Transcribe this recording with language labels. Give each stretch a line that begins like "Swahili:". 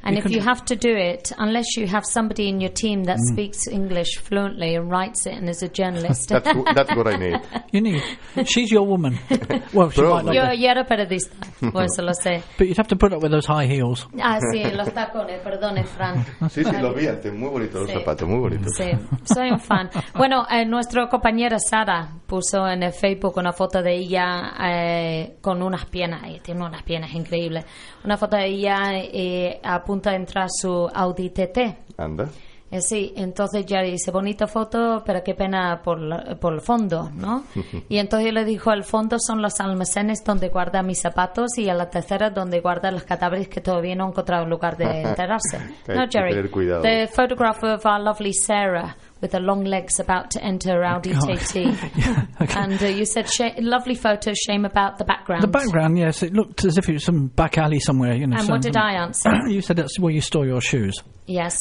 English: And if you have to do it, unless you have somebody in your team that speaks English fluently and writes it and is a journalist. that's what I need. You need. She's your woman. Well, she might not. You're a
Spanish: periodista, por eso lo sé.
English: But you'd have to put up with those high heels.
Spanish: Ah, sí, los tacones, perdone, Fran. Sí, lo vi, muy bonito, sí. Los zapatos, muy bonito. Sí, soy un fan. Bueno, nuestro compañero Sara puso en Facebook una foto de ella con unas piernas, tiene unas piernas increíbles, una foto de ella a punto de entrar su Audi TT. Anda. Sí, entonces ya dice, bonita foto, pero qué pena por el fondo, ¿no? Y entonces yo le dijo, el fondo son los almacenes donde guarda mis zapatos y a la tercera donde guarda los cadáveres que todavía no han encontrado lugar de enterarse. No, Jerry, tener cuidado.
English: The photograph of our lovely Sarah with her long legs about to enter Audi TT. Yeah, okay. And you said, lovely photo, shame about the background. The background, yes, it looked as if it was some back alley somewhere. You know. And some, what did I answer? You said that's where you store your shoes. Yes.